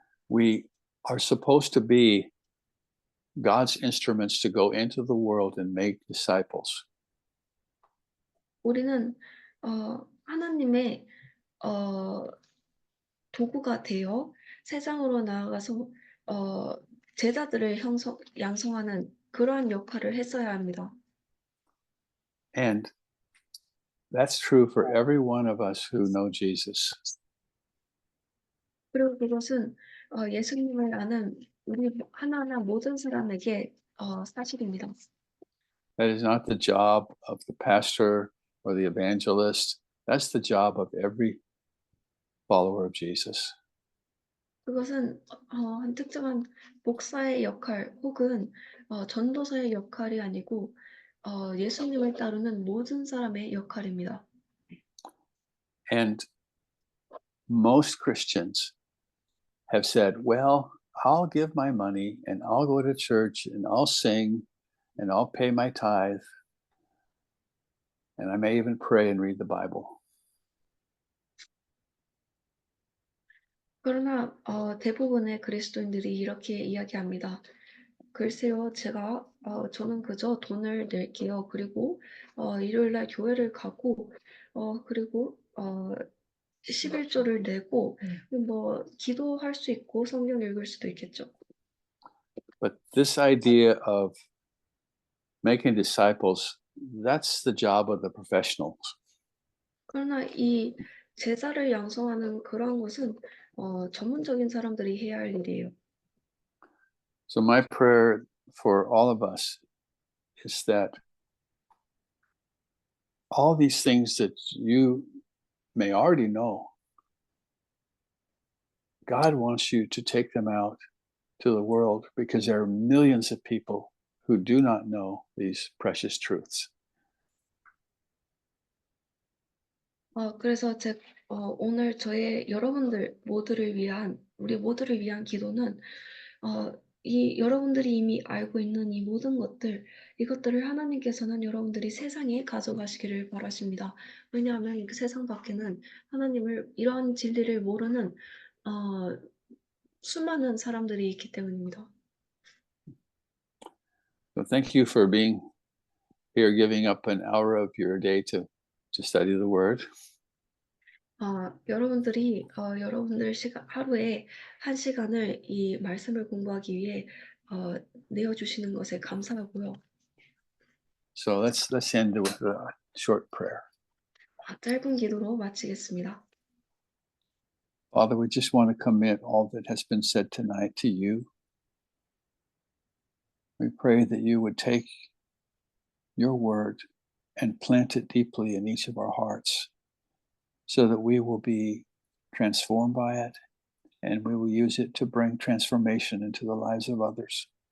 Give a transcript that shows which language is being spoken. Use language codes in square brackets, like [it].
[en] We are supposed to be God's instruments to go into the world and make disciples. [ko] 우리는 하나님의 도구가 되어 세상으로 나아가서 제자들을 양성하는 그러한 역할을 했어야 합니다. [en] And that's true for every one of us who know Jesus. [ko] 그리고 그것은 예수님을 아는 우리 하나하나 모든 사람에게 사실입니다. [en] That is not the job of the pastor or the evangelist. That's the job of every follower of Jesus. [ko] 그것은 한 특정한 목사의 역할 혹은 전도사의 역할이 아니고 예수님을 따르는 모든 사람의 역할입니다. [en] And most Christians have said, well, I'll give my money and I'll go to church and I'll sing and I'll pay my tithe and I may even pray and read the Bible. [ko] 그러나 대부분의 그리스도인들이 이렇게 이야기합니다. 글쎄요, 저는 그저 돈을 낼게요. 그리고 일요일날 교회를 가고 그리고 11조를 내고 뭐 기도할 수 있고 성경 읽을 수도 있겠죠. [en] But this idea of making disciples, that's the job of the professionals. [ko] 그러나 이 제사를 양성하는 그러한 것은 전문적인 사람들이 해야 할 일이에요. [en] So my prayer for all of us is that all these things that you may already know, God wants you to take them out to the world because there are millions of people who do not know these precious truths. [ko] 그래서 오늘 여러분들 모두를 위한, 우리 모두를 위한 기도는, 여러분들이 이미 알고 있는 이 모든 이것들을 하나님께서는 여러분들이 세상에 가져가시기를 바라십니다. 왜냐하면 그 세상 밖에는 이러한 진리를 모르는, 수많은 사람들이 있기 때문입니다. [en] So thank you for being here, giving up an hour of your day to study the word. [ko] 여러분들이 여러분들 하루에 1시간을 이 말씀을 공부하기 위해 내어주시는 것에 감사하고요. [en] So let's end with a short prayer. [ko] 짧은 기도로 마치겠습니다. [en] Father, we just want to commit all that has been said tonight to you. We pray that you would take your word and plant it deeply in each of our hearts so that we will be transformed by it and we will use it to bring transformation into the lives of others.